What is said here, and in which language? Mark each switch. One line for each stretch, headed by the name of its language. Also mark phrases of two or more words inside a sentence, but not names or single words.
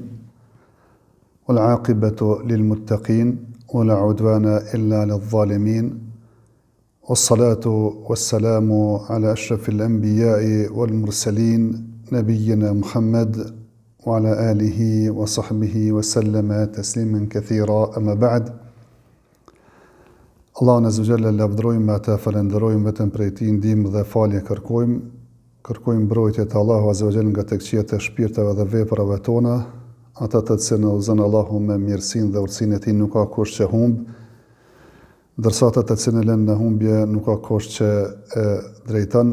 Arabic: والعاقبة للمتقين ولا عدوان إلا للظالمين. والصلاة والسلام على أشرف الأنبياء والمرسلين نبينا محمد وعلى آله وصحبه وسلم تسليما كثيرا، أما بعد.
Albanian: Allahun
Arabic: عز وجل
Albanian: lavdrojmë, ata falenderojmë, vetëm prej tij ndihmë dhe falje kërkojmë mbrojtje të Allahu
Arabic: عز وجل
Albanian: nga të këqijat e shpirteve dhe veprave tona, ata të cilët na udhëzon Allahu me mirësinë dhe urtësinë e tij nuk ka kush që humb, ndërsa ata të cilët lënë në humbje nuk ka kush që e drejton.